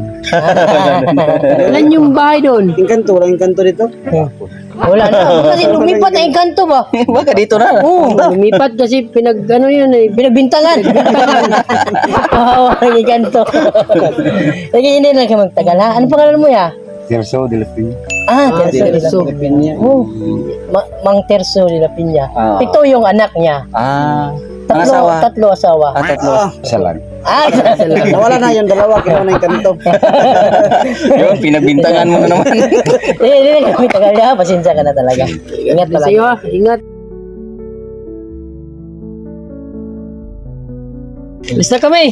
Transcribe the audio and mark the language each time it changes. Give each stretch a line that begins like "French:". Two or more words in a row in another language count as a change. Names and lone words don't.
Filipino: Ilan yung bahay doon? Walang engkanto dito. Wala na. Kasi lumipat na engkanto ba? Baka dito na. Oo. Lumipat kasi ano yun eh. Pinagbintangan. Kawawa ang engkanto. Lagi hindi lang ka magtagal ha. Ano pangalan mo ya? Tirso de la Piña. Terso de la Piña. Oh. Mang Terso de la Piña. Ah. Ito yung anak niya. Ang asawa. Tatlo asawa. Tatlo. Isa lang. Nawala na yung dalawa kaya na engkanto. Yun, pinagbintangan mo na naman. Hindi kami tagal ya. Pasensya ka na talaga. Ingat Sa iyo talaga. ha. Ingat. Alis na kami.